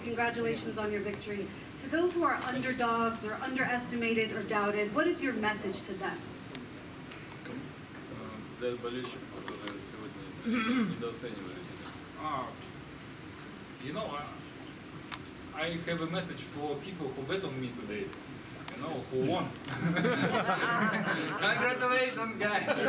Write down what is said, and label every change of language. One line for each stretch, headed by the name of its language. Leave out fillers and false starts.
English: Congratulations on your victory. To those who are underdogs or underestimated or doubted, what is your message to them?
Russian: Для болельщиков, которые сегодня недооценивали.
English: You know, I have a message for people who bet on me today. You know, who won. Congratulations, guys.